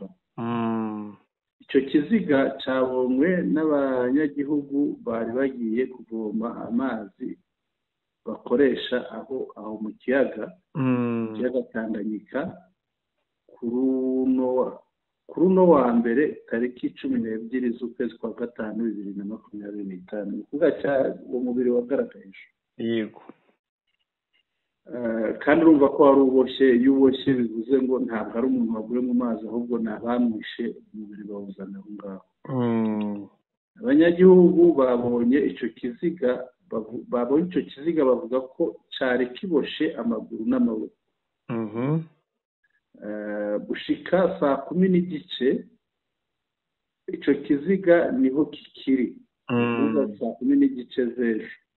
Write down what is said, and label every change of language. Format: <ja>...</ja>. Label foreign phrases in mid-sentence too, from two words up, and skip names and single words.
<rn>icyo kiziga cyabonywe n'abanyagihugu bari bagiye kuvoma amazi bakoresha aho mu kiyaga Tanganyika kuri uno wa mbere tariki 12 z'ukwezi kwa gatanu 2025. ni ukuvuga uwo mubiri wagaragaye. yego. kandi urumva ko wari uboshye, iyo uboshye bivuze ngo ntabwo ari umuntu waguye mu mazi, ahubwo ni abamwishe umubiri bawuzana aho ngaho. abanyagihugu babonye icyo kiziga bavuga ko cyari kiboshe amaguru n'amaboko. gushika saa 10:15 icyo kiziga niho kikiri, saa 10:15 z'ejo.</rn>